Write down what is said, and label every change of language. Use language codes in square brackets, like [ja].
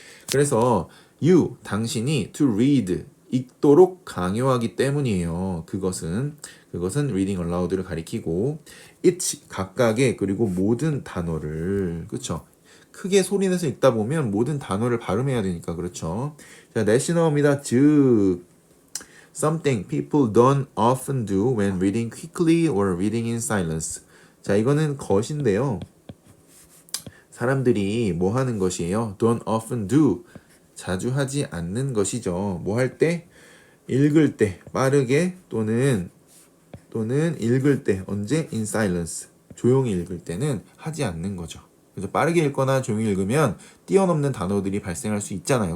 [ko] 그래서 you 당신이 [en] to read [ko] 읽도록 강요하기 때문이에요. 그것은 [en] reading aloud [ko] 를 가리키고 each 각각의 그리고 모든 단어를 그렇죠. 크게 소리내서 읽다 보면 모든 단어를 발음해야 되니까 그렇죠. 자, 넷이 나옵니다. [en] 즉 something people don't often do when reading quickly or reading in silence. [ko] 자, 이거는 것인데요. 사람들이 뭐 하는 것이에요? [en] don't often do. [ko] 자주 하지 않는 것이죠. 뭐 할 때? 읽을 때, 빠르게 또는 읽을 때, 언제? [en] in silence. [ko] 조용히 읽을 때는 하지 않는 거죠. 그래서 빠르게 읽거나 조용히 읽으면 뛰어넘는 단어들이 발생할 수 있잖아요.